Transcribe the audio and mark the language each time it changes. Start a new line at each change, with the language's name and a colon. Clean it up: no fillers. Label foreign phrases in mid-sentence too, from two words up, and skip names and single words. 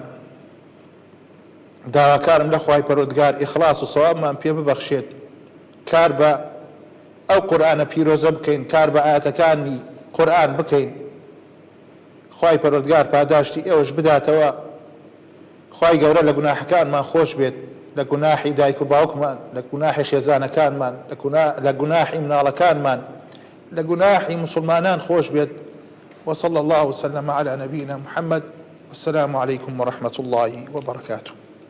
Central Kurdish: داواکارم لە خوای پەروەردگار ئیخلاس و سەوابمان پێ ببەخشێت، کار بە ئەو قورئانە پیرۆزە بکەین، کار بە ئاەتەکانی قورئان بکەین. خوای پەروەردگار پاداشتی ئێوەش بداتەوە. خوای گەورە لە گوناحەکانمان خۆش بێت، لە گوناحی دایک و باوکمان، لە گوناحی خێزانەکانمان، لە گوناحی مناڵەکانمان، لە گوناحی مسلمانان خۆش بێت.
Arabic: وصلى الله وسلم على نبينا محمد والسلام عليكم ورحمة الله وبركاته.